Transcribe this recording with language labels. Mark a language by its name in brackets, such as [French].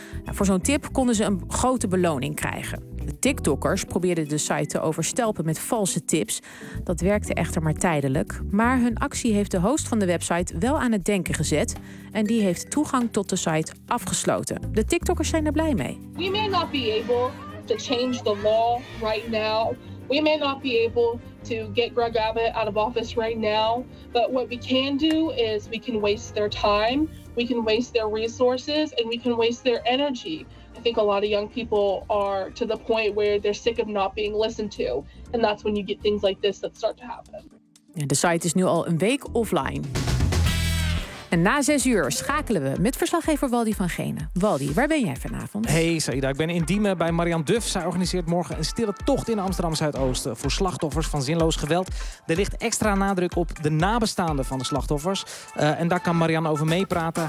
[Dutch] Nou, voor zo'n tip konden ze een grote beloning krijgen. De TikTokkers probeerden de site te overstelpen met valse tips. Dat werkte echter maar tijdelijk. Maar hun actie heeft de host van de website wel aan het denken gezet. En die heeft toegang tot de site afgesloten. De TikTokkers zijn er blij mee. [English] We may not be able to change the law right now. We may not be able to get Greg Abbott out of office right now, but what we can do is we can waste their time, we can waste their resources, and we can waste their energy. I think a lot of young people are to the point where they're sick of not being listened to, and that's when you get things like this that start to happen. [Dutch] De site is nu al een week offline. En na 6 uur schakelen we met verslaggever Waldy van Genen. Waldy, waar ben jij vanavond? Hey Saïda, ik ben in Diemen bij Marianne Duf. Zij organiseert morgen een stille tocht in Amsterdam-Zuidoosten voor slachtoffers van zinloos geweld. Er ligt extra nadruk op de nabestaanden van de slachtoffers. En daar kan Marianne over meepraten.